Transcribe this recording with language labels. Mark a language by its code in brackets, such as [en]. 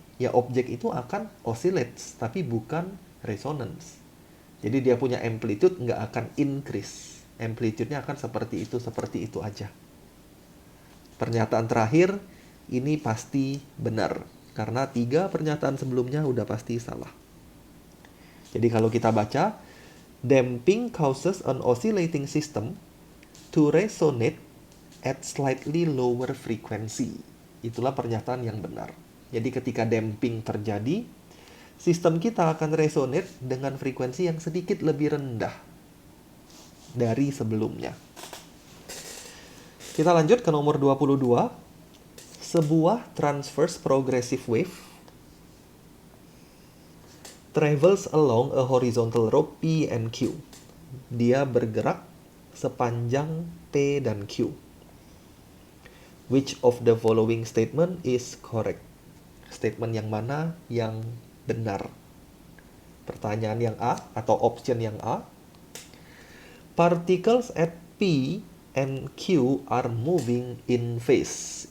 [id] Ya objek itu akan oscillate, tapi bukan resonance. Jadi dia punya amplitude nggak akan increase. Amplitude-nya akan seperti itu aja. Pernyataan terakhir, ini pasti benar. Karena 3 pernyataan sebelumnya udah pasti salah. Jadi kalau kita baca, [en] damping causes an oscillating system to resonate at slightly lower frequency. [id] Itulah pernyataan yang benar. Jadi ketika damping terjadi, sistem kita akan resonate dengan frekuensi yang sedikit lebih rendah dari sebelumnya. Kita lanjut ke nomor 22. Sebuah [en] transverse progressive wave travels along a horizontal rope P and Q. [id] Dia bergerak sepanjang P dan Q. [en] Which of the following statement is correct? [id] Statement yang mana yang benar? Pertanyaan yang A atau option yang A. [en] Particles at P and Q are moving in phase.